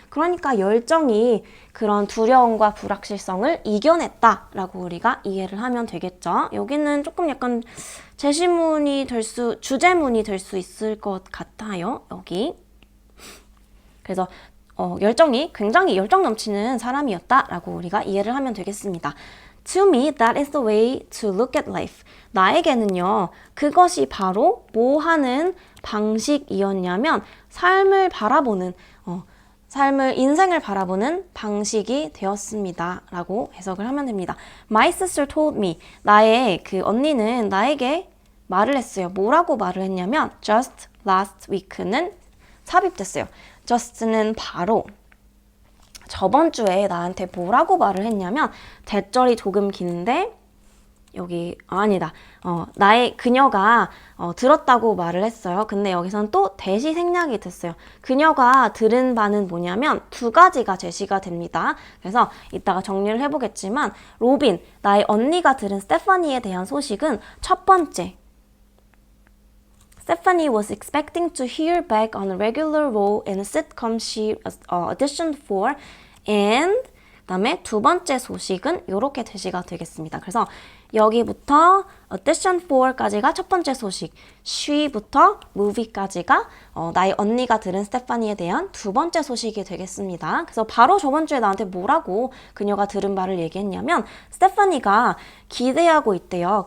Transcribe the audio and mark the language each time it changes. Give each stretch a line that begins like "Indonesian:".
Korean: 그러니까 열정이 그런 두려움과 불확실성을 이겨냈다라고 우리가 이해를 하면 되겠죠. 여기는 조금 약간 주제문이 될 수 있을 것 같아요. 여기. 그래서 열정이 굉장히 열정 넘치는 사람이었다라고 우리가 이해를 하면 되겠습니다.
English: To me, that is the way to look at life.
Korean: 나에게는요, 그것이 바로 뭐 하는 방식이었냐면 삶을 바라보는, 인생을 바라보는 방식이 되었습니다. 라고 해석을 하면 됩니다.
English: My sister told me.
Korean: 나의 그 언니는 나에게 말을 했어요. 뭐라고 말을 했냐면
English: just last week
Korean: 는 삽입됐어요. just는 바로 저번 주에 나한테 뭐라고 말을 했냐면 대절이 조금 긴데 여기 아니다. 그녀가 들었다고 말을 했어요. 근데 여기선 또 대시 생략이 됐어요. 그녀가 들은 바는 뭐냐면 두 가지가 제시가 됩니다. 그래서 이따가 정리를 해보겠지만 로빈, 나의 언니가 들은 스테파니에 대한 소식은 첫 번째.
English: Stephanie was expecting to hear back on a regular role in a sitcom she auditioned for and
Korean: 그다음에 두 번째 소식은 이렇게 제시가 되겠습니다. 그래서 여기부터 audition for까지가 첫 번째 소식, she부터 movie까지가 나의 언니가 들은 스테파니에 대한 두 번째 소식이 되겠습니다. 그래서 바로 저번 주에 나한테 뭐라고 그녀가 들은 바를 얘기했냐면 스테파니가 기대하고 있대요.